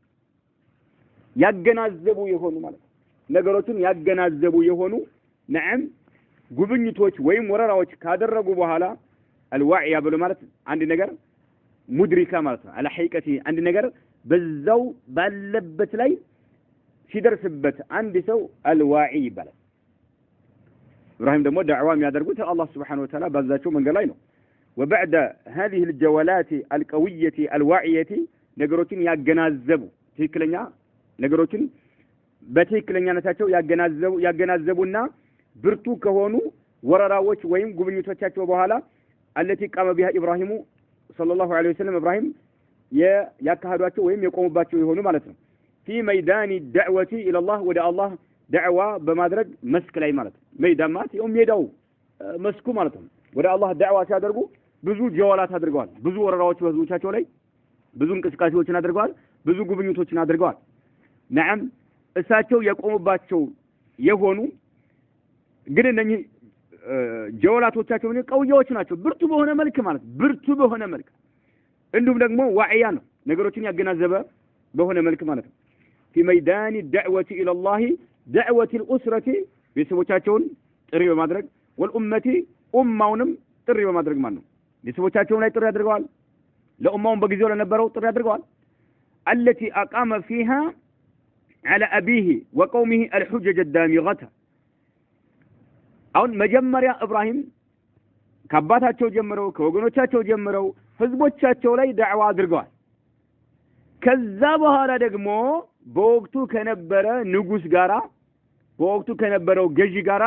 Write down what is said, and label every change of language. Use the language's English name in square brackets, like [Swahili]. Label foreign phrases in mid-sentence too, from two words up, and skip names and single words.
[Amharic] ያገናዘቡ የሆኑ ማለት ነው ነገሮችን ያገናዘቡ የሆኑ ነዓም ጉብኝቶች ወይም ወረራዎች ካደረጉ በኋላ አልዋኢያ ብሎ ማለት አንድ ነገር ሙድሪካ ማለት ነው አለሐቂቀቲ አንድ ነገር በዛው ባለበት ላይ ሲደርስበት አንድ ሰው አልዋኢ ይባላል ኢብራሂም ደግሞ ዳዕዋ የሚያደርጉት አላህ [Arabic] سبحانه وتعالى [Amharic] ባዛቸው መንገድ ላይ ነው [Arabic] وبعد هذه الجولات القوية الواعية [Amharic] ነገሮችን ያገናዘቡ ትክክለኛ ነገሮችን በትክክለኛነታቸው ያገናዘቡና ብርቱ ከሆኑ ወረራዎች ወይም ጉብኝቶቻቸው በኋላ [Arabic] التي قام بها إبراهيم صلى الله عليه وسلم إبراهيم [Amharic] ያካሄዷቸው ወይም የቆሙባቸው የሆኑ ማለት ነው [Arabic] في ميدان الدعوة إلى الله ودا الله دعوة [Amharic] በማድረግ መስክ ላይ ማለት ነው መይዳን ማለት ሜዳው መስኩ ማለት ነው ወዳ አላህ ዳዕዋ ሲያደርጉ ብዙ ጀዋላት አድርገዋል ብዙ ወረራዎች በህዝቦቻቸው ላይ ብዙ እንቅስቃሴዎችን አድርገዋል ብዙ ጉብኝቶችን አድርገዋል نعم እሳቸው የቆሙባቸው የሆኑ ግን እነኚህ ጀዋላቶቻቸው ምን ቀውያዎች ናቸው ብርቱ በሆነ መልክ ማለት ብርቱ በሆነ መልክ እንዲሁም ደግሞ ዋዕያ ነው ነገሮችን ያገናዘበ በሆነ መልክ ማለት ነው [Arabic] في ميدان الدعوة إلى الله دعوة الأسرة [Amharic] ቤተሰቦቻቸውን ጥሪ በማድረግ والأمة ኡማውንም ጥሪ በማድረግ ማለት ነው ቤተሰቦቻቸውን ላይ ጥሪ አድርገዋል ለኡማውን በጊዜው ለነበረው ጥሪ አድርገዋል [Arabic] التي أقام فيها على أبيه وقومه الحجج الدامغة [Amharic] አሁን መጀመሪያ ኢብራሂም ከአባታቸው ጀምረው ከወገኖቻቸው ጀምረው ህዝቦቻቸው ላይ ዳዕዋ አድርገዋል ከዛ በኋላ ደግሞ በወቅቱ ከነበረ ንጉስ ጋራ በወቅቱ ከነበረው ገዢ ጋራ